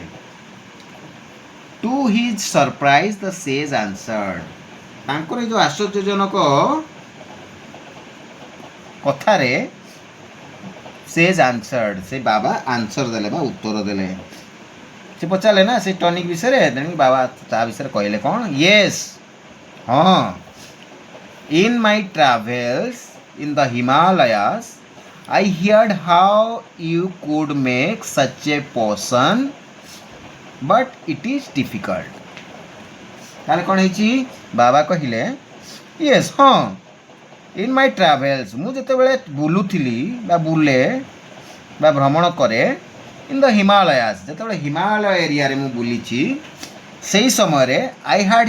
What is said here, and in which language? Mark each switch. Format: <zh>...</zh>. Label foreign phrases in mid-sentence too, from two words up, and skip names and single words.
<en>to his surprise the sage answered,</en> <or>ତାଙ୍କର ଏଇ ଯେଉଁ ଆଶ୍ଚର୍ଯ୍ୟଜନକ କଥାରେ</or> <en>sage answered,</en> <or>ସେ ବାବା ଆନ୍ସର ଦେଲେ ବା ଉତ୍ତର ଦେଲେ। ସେ ପଚାରିଲେ ନା ସେ ଟନିକ୍ ବିଷୟରେ, ତେଣୁ ବାବା ତା ବିଷୟରେ କହିଲେ କ'ଣ,</or> <en>ୟେସ୍ ହଁ, in my travels in the Himalayas I heard how you could make such a potion but it is difficult।</en> <or>ତାହେଲେ କ'ଣ ହେଇଛି, ବାବା କହିଲେ ୟେସ୍ ହଁ,</or> <en>in my travels,</en> <or>ମୁଁ ଯେତେବେଳେ ବୁଲୁଥିଲି ବା ବୁଲେ ବା ଭ୍ରମଣ କରେ,</or> <en>in the Himalayas,</en> <or>ଯେତେବେଳେ ହିମାଳୟ ଏରିଆରେ ମୁଁ ବୁଲିଛି, ସେଇ ସମୟରେ ଆଇ</or>